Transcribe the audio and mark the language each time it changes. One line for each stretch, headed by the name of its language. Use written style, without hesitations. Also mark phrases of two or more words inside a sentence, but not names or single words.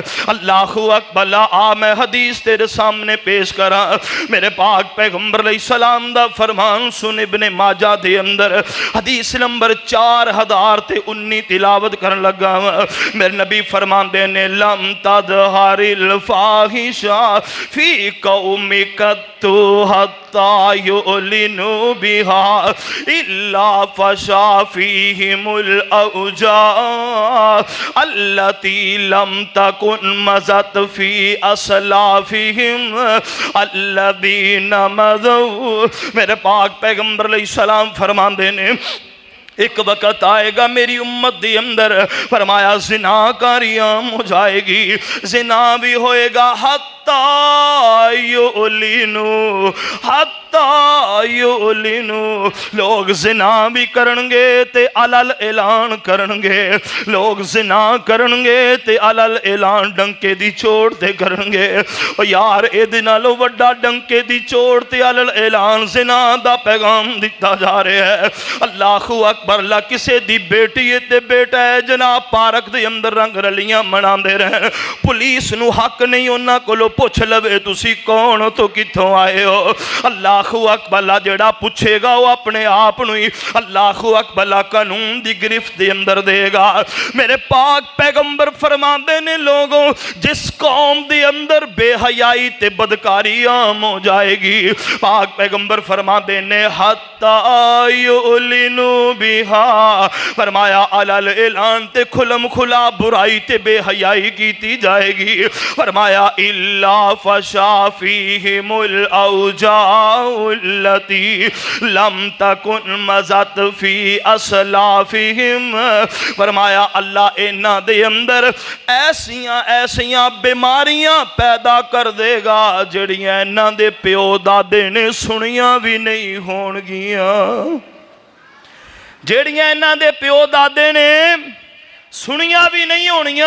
Arabic: الله أكبر.
Punjabi: آ میں حدیث تیرے سامنے پیش کرا۔ میرے پاک پیغمبر علیہ السلام دا فرمان سن. ابن ماجہ دے اندر حدیث نمبر 4019 تلاوت کرن لگا. میرے نبی فرماندے نے
Arabic: لم تظهر الفاحشة في قوم قط حتى يعلنوا بها إلا فشا فيهم الأوجاع التي لم تكن مضت في أسلافهم الذين مضوا.
Punjabi: میرے پاک پیغمبر علیہ السلام فرماندے نے
Urdu: ایک وقت آئے گا میری امت کے اندر,
Punjabi: फरमाया
Urdu: زناکاری عام ہو جائے گی,
Punjabi: زنا بھی ہوئے گا
Arabic: حتى يعلنوا، حتى يعلنوا.
Punjabi: لوک زنا بھی کرن گے تے
Arabic: على الإعلان
Punjabi: کرن گے، لوک زنا کرن گے تے
Arabic: على الإعلان
Punjabi: ڈنکے دی چوٹ تے کرن گے. او یار ایہدے نالوں وڈا ڈنکے دی چوٹ تے
Arabic: على الإعلان
Punjabi: زنا دا پیغام دتا جا رہا ہے.
Arabic: الله أكبر.
Punjabi: لا کسے دی بیٹی تے بیٹا ہے جناب پارک دے اندر رنگ رلیاں مناندے رہن، پولیس نوں حق نہیں اونہاں کولوں پچھ لوے تسی کون ہو تو کتھوں آئے ہو.
Arabic: الله أكبر.
Punjabi: جیہڑا پچھے گا او اپنے آپ نوں ہی
Arabic: الله أكبر
Punjabi: قانون دی گرفت دے اندر دے گا. میرے پاک پیغمبر فرماندے نے لوکو جس قوم دے اندر بے حیائی تے بدکاری عام ہو جائے گی، پاک پیغمبر فرماندے نے
Arabic: حتى يعلنوا
Punjabi: بھی فرمایا
Arabic: على الإعلان
Punjabi: تے کھلم کھلا برائی تے بے حیائی کیتی جائے گی.
Arabic: فرمایا إلا فشا فيهم الأوجاع التي لم تكن مضت في أسلافهم.
Punjabi: فرمایا اللہ انہاں دے اندر ایسیاں ایسیاں بیماریاں پیدا کر دے گا جیہڑیاں انہاں دے پیو دادے نے سنیاں بھی نہیں ہونگیاں، جیہڑیاں انہاں دے پیو دادے نے سنیا بھی نہیں ہونیاں.